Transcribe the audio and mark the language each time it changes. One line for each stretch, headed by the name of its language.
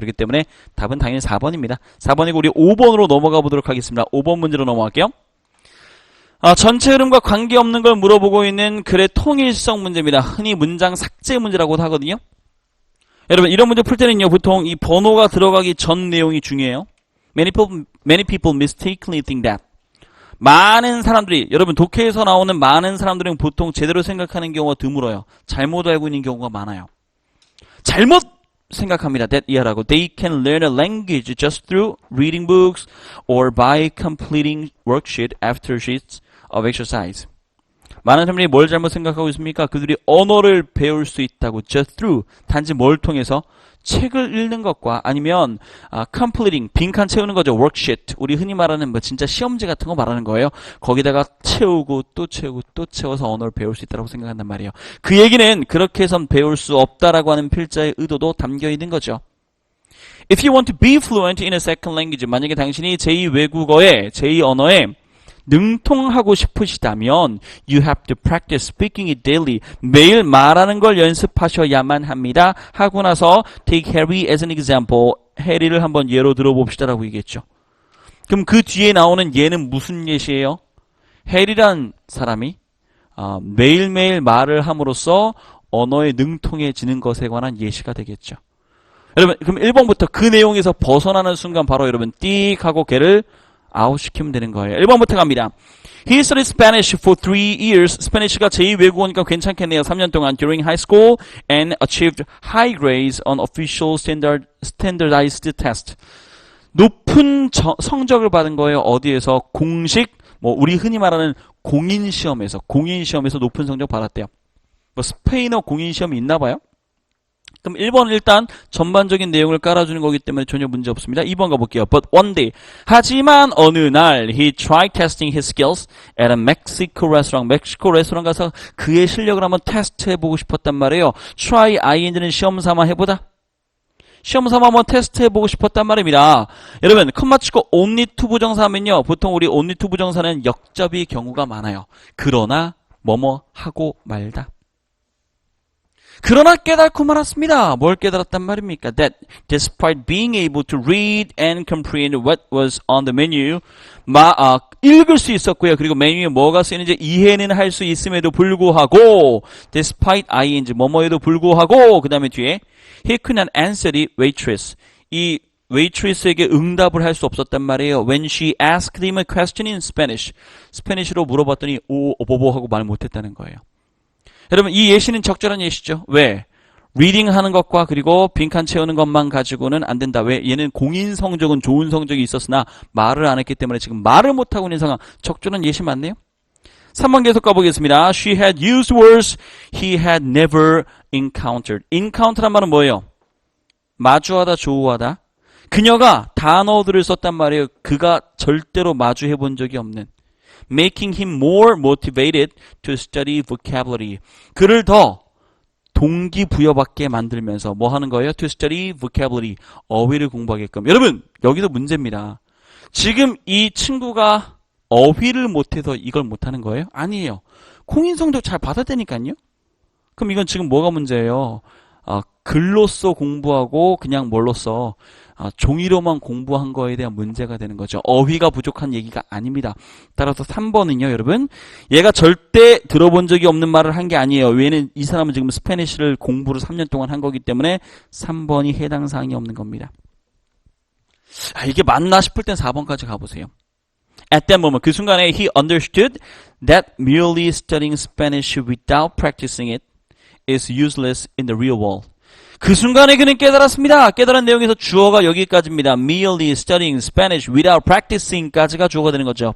Korean: 그렇기 때문에 답은 당연히 4번입니다. 4번이고 우리 5번으로 넘어가 보도록 하겠습니다. 5번 문제로 넘어갈게요. 전체 흐름과 관계없는 걸 물어보고 있는 글의 통일성 문제입니다. 흔히 문장 삭제 문제라고도 하거든요. 여러분 이런 문제 풀 때는요. 보통 이 번호가 들어가기 전 내용이 중요해요.
English: Many people mistakenly think that.
Korean: 많은 사람들이 여러분 독해에서 나오는 많은 사람들은 보통 제대로 생각하는 경우가 드물어요. 잘못 알고 있는 경우가 많아요. 잘못 생각합니다. that 이하라고.
English: They can learn a language just through reading books or by completing worksheet after sheets of exercise.
Korean: 많은 사람들이 뭘 잘못 생각하고 있습니까? 그들이 언어를 배울 수 있다고
English: just through
Korean: 단지 뭘 통해서 책을 읽는 것과 아니면 completing 빈칸 채우는 거죠. worksheet 우리 흔히 말하는 뭐 진짜 시험지 같은 거 말하는 거예요. 거기다가 채우고 또 채우고 또 채워서 언어를 배울 수 있다고 생각한단 말이에요. 그 얘기는 그렇게 해선 배울 수 없다라고 하는 필자의 의도도 담겨 있는 거죠.
English: If you want to be fluent in a second language,
Korean: 만약에 당신이 제2 외국어에 제2 언어에 능통하고 싶으시다면
English: you have to practice speaking it daily.
Korean: 매일 말하는 걸 연습하셔야만 합니다. 하고 나서
English: take Harry as an example.
Korean: 해리를 한번 예로 들어봅시다라고 얘기했죠. 그럼 그 뒤에 나오는 예는 무슨 예시예요? 해리란 사람이 매일매일 말을 함으로써 언어에 능통해지는 것에 관한 예시가 되겠죠. 여러분 그럼 1번부터 그 내용에서 벗어나는 순간 바로 여러분 띡 하고 걔를 아웃시키면 되는 거예요. 1번부터 갑니다.
English: He studied Spanish for 3 years.
Korean: 스페니쉬가 제2 외국어니까 괜찮겠네요. 3년 동안
English: during high school and achieved high grades on official standardized test.
Korean: 높은 성적을 받은 거예요. 어디에서? 공식, 뭐 우리 흔히 말하는 공인시험에서 높은 성적 받았대요. 뭐 스페인어 공인시험이 있나 봐요. 그럼 1번은 일단 전반적인 내용을 깔아주는 거기 때문에 전혀 문제 없습니다. 2번 가볼게요.
English: But one day.
Korean: 하지만 어느 날
English: he tried testing his skills at a Mexico restaurant.
Korean: 멕시코 레스토랑 가서 그의 실력을 한번 테스트해보고 싶었단 말이에요. try ing는 시험 삼아 해보다. 시험 삼아 한번 테스트해보고 싶었단 말입니다. 여러분 컴마 치고 only to 부정사 하면요. 보통 우리 only to 부정사는 역접이 경우가 많아요. 그러나 뭐뭐 하고 말다. 그러나 깨닫고 말았습니다. 뭘 깨달았단 말입니까?
English: That despite being able to read and comprehend what was on the menu,
Korean: 읽을 수 있었고요. 그리고 메뉴에 뭐가 쓰이는지 이해는 할 수 있음에도 불구하고, despite ing 뭐뭐에도 불구하고, 그 다음에 뒤에
English: he could not answer the waitress.
Korean: 이 waitress에게 응답을 할 수 없었단 말이에요.
English: When she asked him a question in Spanish,
Korean: 스페니쉬로 물어봤더니 오보보 하고 말 못했다는 거예요. 여러분 이 예시는 적절한 예시죠. 왜? 리딩하는 것과 그리고 빈칸 채우는 것만 가지고는 안 된다. 왜? 얘는 공인 성적은 좋은 성적이 있었으나 말을 안 했기 때문에 지금 말을 못하고 있는 상황. 적절한 예시 맞네요. 3번 계속 가보겠습니다.
English: She had used words he had never encountered.
Korean: encounter란 말은 뭐예요? 마주하다, 조우하다. 그녀가 단어들을 썼단 말이에요. 그가 절대로 마주해 본 적이 없는.
English: Making him more motivated to study vocabulary.
Korean: 그를 더 동기부여받게 만들면서 뭐 하는 거예요?
English: To study vocabulary.
Korean: 어휘를 공부하게끔. 여러분 여기도 문제입니다. 지금 이 친구가 어휘를 못해서 이걸 못하는 거예요? 아니에요. 공인성적 잘 받아대니까요. 그럼 이건 지금 뭐가 문제예요? 글로써 공부하고 그냥 뭘로써 종이로만 공부한 거에 대한 문제가 되는 거죠. 어휘가 부족한 얘기가 아닙니다. 따라서 3번은요, 여러분. 얘가 절대 들어본 적이 없는 말을 한 게 아니에요. 왜냐면 이 사람은 지금 스페니쉬를 공부를 3년 동안 한 거기 때문에 3번이 해당 사항이 없는 겁니다. 이게 맞나 싶을 땐 4번까지 가보세요.
English: At that moment,
Korean: 그 순간에
English: he understood that merely studying Spanish without practicing it is useless in the real world.
Korean: 그 순간에 그는 깨달았습니다. 깨달은 내용에서 주어가 여기까지입니다.
English: Merely studying Spanish without practicing까지가
Korean: 주어가 되는 거죠.